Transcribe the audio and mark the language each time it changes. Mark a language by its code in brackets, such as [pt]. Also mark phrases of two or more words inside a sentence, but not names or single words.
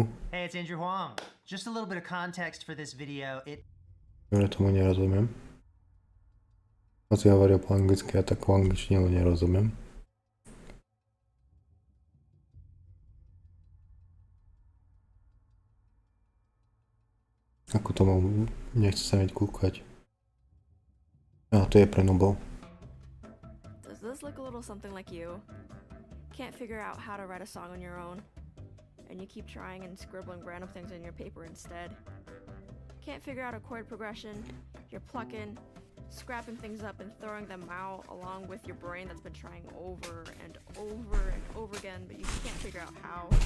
[en] Hey, it's Andrew Huang. Just a little bit of context for this video. [sk] Ja tomu nerozumiem. Hoci hovoria po anglicky, ja tak po angličtine nerozumiem. Ako to mám, nechce sa mi kúkať. To je pre nubov. [en] Does this look a little something like you? Can't figure out how to write a song on your own, and you keep trying and scribbling random things in your paper instead. Can't figure out a chord progression, you're plucking, scrapping things up and throwing them out along with your brain that's been trying over and over and over again, but you can't figure out how.